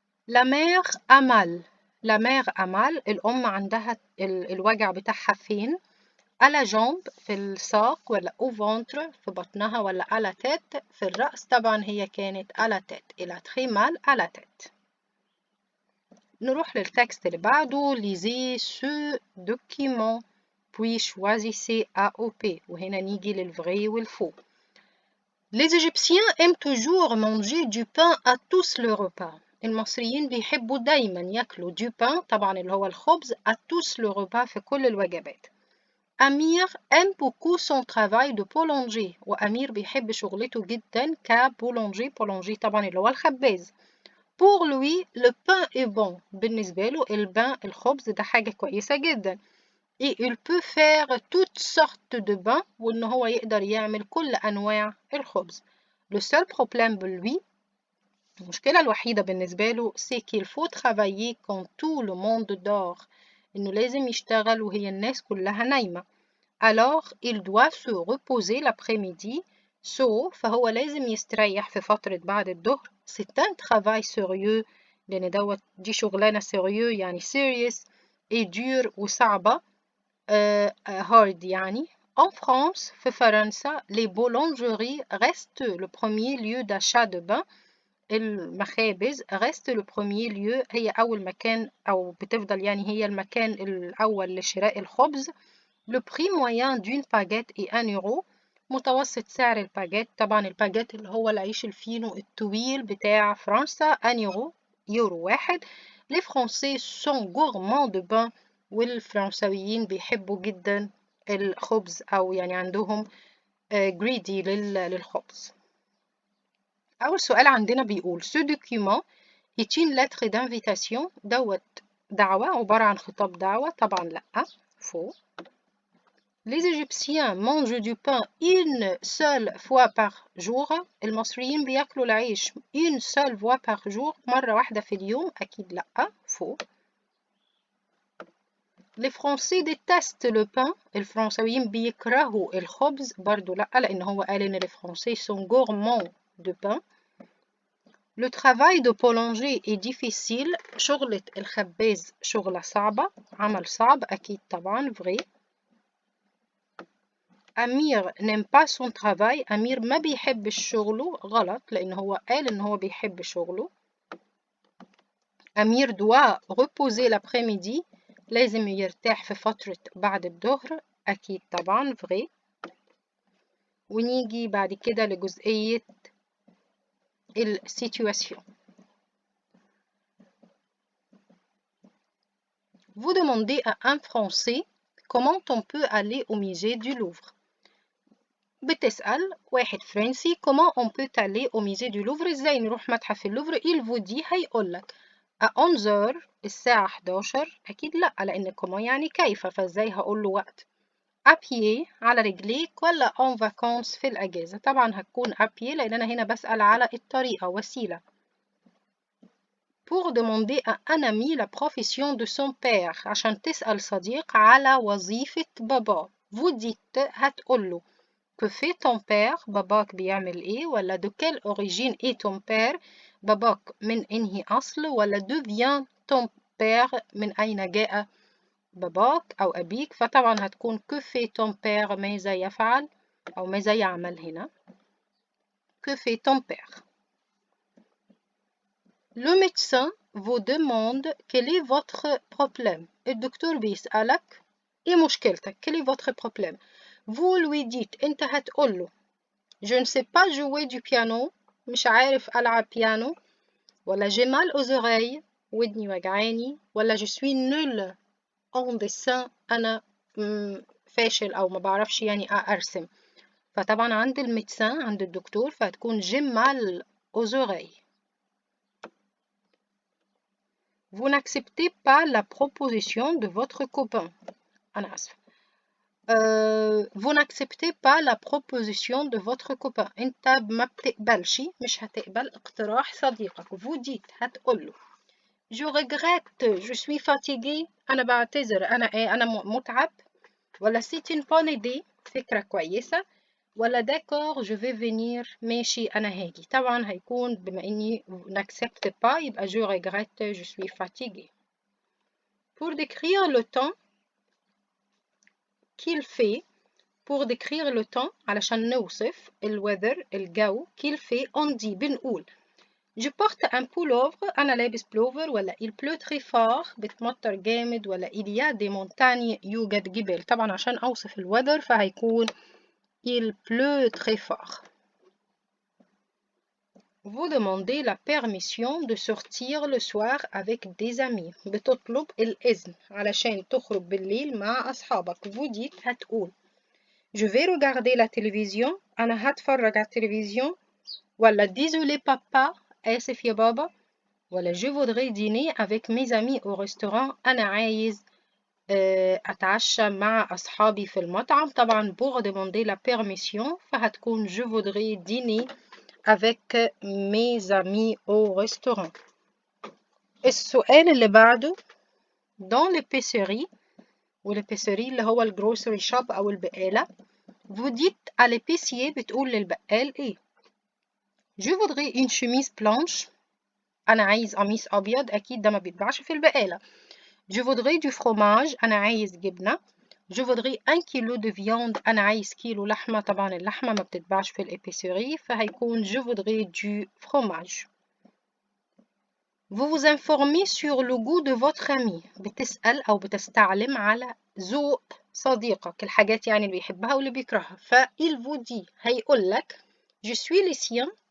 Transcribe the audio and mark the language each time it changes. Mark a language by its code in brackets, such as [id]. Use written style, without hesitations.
[fr] La mère a mal، la mère a mal، [ar] الأم عندها الوجع بتاعها فين؟ [fr] à la jambe، [ar] في الساق، ولا [fr] au ventre، [ar] في بطنها، ولا [fr] à la tête، [ar] في الرأس. طبعا هي كانت [fr] à la tête. elle a très mal à la tête. [ar] نروح للتكست اللي بعده. [fr] lisez ce document puis choisissez A ou B، [ar] وهنا نيجي للفري والفو. [fr] Les Égyptiens aiment toujours manger du pain à tous le repas. [ar] المصريين بيحبوا دايما ياكلوا [fr] du pain [ar] طبعا اللي هو الخبز [fr] à tous le repas [ar] في كل الوجبات. أمير [fr] aime beaucoup son travail de boulanger [ar] وأمير بيحب شغلته جدا كبولونجي بولونجي طبعا اللي هو الخباز. [fr] Pour lui le pain est bon [ar] بالنسبة له الخبز ده حاجة كويسة جدا. [fr] Et il peut faire toutes sortes de pain [ar] وإن هو يقدر يعمل كل أنواع الخبز. [fr] Le seul problème pour lui [ar] المشكلة الوحيدة بالنسبة له [fr] c'est qu'il faut travailler quand tout le monde dort [ar] إنه لازم يشتغل وهي الناس كلها نايمة. [fr] Alors il doit se reposer l'après-midi [ar] فهو لازم يستريح في فترة بعد الظهر. [fr] C'est un travail sérieux [ar] لأن دي شغلانة sérieux يعني serious [fr] et dur [ar] وصعبة hard يعني. [fr] En France [ar] في فرنسا [fr] les boulangeries restent le premier lieu d'achat de pain. [ar] المخابز [fr] reste le premier lieu [ar] هي أول مكان أو بتفضل يعني هي المكان الأول لشراء الخبز. [fr] Le prix moyen d'une baguette est 1 euro. [ar] متوسط سعر الباجيت طبعا الباجيت اللي هو العيش الفينو الطويل بتاع فرنسا 1 يورو يورو واحد. [fr] Les Français sont gourmands de pain [ar] والفرنساويين بيحبوا جدا الخبز أو يعني عندهم greedy للخبز. أول سؤال عندنا بيقول [fr] ce document est une lettre d'invitation [ar] دعوة عبارة عن خطاب دعوة طبعا لأ faux. [fr] Les Égyptiens mangent du pain une seule fois par jour. [ar] المصريين بياكلوا العيش [fr] une seule fois par jour [ar] مرة واحدة في اليوم أكيد لأ faux. [fr] Les Français détestent le pain. [ar] الفرنساويين بيكرهوا الخبز برضو لأ لأن هو قال إن [fr] les Français sont gourmands de pain. Le travail de boulanger est difficile. [ar] شغلة الخباز شغلة صعبة عمل صعب أكيد طبعا vrai. [fr] أمير n'aime pas son travail. [ar] أمير ما بيحبش شغله غلط لأن هو قال إن هو بيحب شغله. [fr] أمير doit reposer l'après-midi. [ar] لازم يرتاح في فترة بعد الظهر أكيد طبعا vrai. ونيجي بعد كده لجزئية السيتواسيون. [fr] Vous demandez à un Français comment on peut aller au musée du Louvre. [ar] بتسأل واحد فرنسي [fr] comment on peut aller au musée du Louvre [ar] ازاي نروح متحف اللوفر. [fr] il vous dit [ar] هيقولك [fr] à 11h [ar] الساعة 11 أكيد لأ لأن comment يعني كيف فازاي هقوله وقت. [fr] à pied [ar] على رجليك ولا [fr] en vacances [ar] في الأجازة. طبعا هتكون à pied لأن أنا هنا بسأل على الطريقة وسيلة. [fr] pour demander à un ami la profession de son père [ar] عشان تسأل صديق على وظيفة بابا. [fr] vous dites [ar] هتقوله [fr] que fait ton père [ar] باباك بيعمل ايه ولا [fr] de quelle origine est ton père [ar] باباك من انهي اصل ولا [fr] d'où vient ton père [ar] من اين جاء باباك او ابيك. فطبعا هتكون [fr] que fait ton père [ar] ماذا يفعل او ماذا يعمل هنا que fait ton père. [fr] Le médecin vous demande quel est votre problème. [ar] الدكتور بيسألك ايه مشكلتك [fr] quel est votre problème. vous lui dites [ar] انت هتقوله [fr] Je ne sais pas jouer du piano. [ar] مش عارف ألعب بيانو. [fr] ولا j'ai mal aux oreilles. [ar] ودني وجعاني. [fr] ولا je suis nul en dessin. [ar] أنا فاشل أو ما بعرفش يعني أرسم. فطبعا عند الميدسان عند الدكتور فهتكون [fr] j'ai mal aux oreilles. Vous n'acceptez pas la proposition de votre copain. [ar] أنا آسفة. [fr] Vous n'acceptez pas la proposition de votre copain. [ar] انت ما بتقبلش مش هتقبل اقتراح صديقك. [fr] vous dites [ar] هتقوله [fr] je regrette je suis fatigué. [ar] انا بعتذر انا متعب. [fr] ولا c'est une bonne idée [ar] فكرة كويسة. [fr] ولا d'accord je vais venir [ar] ماشي انا هاجي. طبعا هيكون بما اني [fr] n'accepte pas [ar] يبقى [fr] je regrette je suis fatigué. pour décrire le temps qu'il fait pour décrire le temps [ar] علشان نوصف [fr] الweather الجو qu'il fait on dit [ar] بنقول [fr] je porte un pullover [ar] أنا لابس بلوفر. [fr] ولا il pleut très fort [ar] بتمطر جامد. [fr] ولا il y a des montagnes [ar] يوجد جبال. طبعا عشان أوصف الweather فهيكون [fr] il pleut très fort. Vous demandez la permission de sortir le soir avec des amis. [ar] بتطلب الإذن علشان تخرج بالليل مع أصحابك. [fr] Vous dites [ar] هتقول [fr] Je vais regarder la télévision. [ar] أنا هتفرج على التلفزيون. [fr] ولا désolé papa. [ar] آسف يا بابا. [fr] ولا je voudrais dîner avec mes amis au restaurant. [ar] أنا عايز أتعشى مع أصحابي في المطعم. [fr] طبعا pour demander la permission [ar] فهتكون [fr] je voudrais dîner avec mes amis au restaurant. [ar] السؤال اللي بعده [fr] dans l'épicerie [ar] والépicerie اللي هو الجروسري شوب أو البقالة. [fr] vous dites à l'épicier [ar] بتقول للبقال إيه؟ [fr] je voudrais une chemise blanche. [ar] أنا عايز قميص أبيض. أكيد ده ما بيتباعش في البقالة. [fr] je voudrais du fromage. [ar] أنا عايز جبنة. [fr] je voudrais 1 كيلو de viande. [ar] أنا عايز كيلو لحمة. طبعا اللحمة ما بتتباعش في الإبيسوري فهيكون [fr] je voudrais du fromage. Vous vous informez sur le goût de votre ami. [ar] بتسأل أو بتستعلم على ذوق صديقك. الحاجات يعني اللي بيحبها واللي بيكرهها. [fr] il vous dit [ar] هيقول لك [fr] je suis lycéen.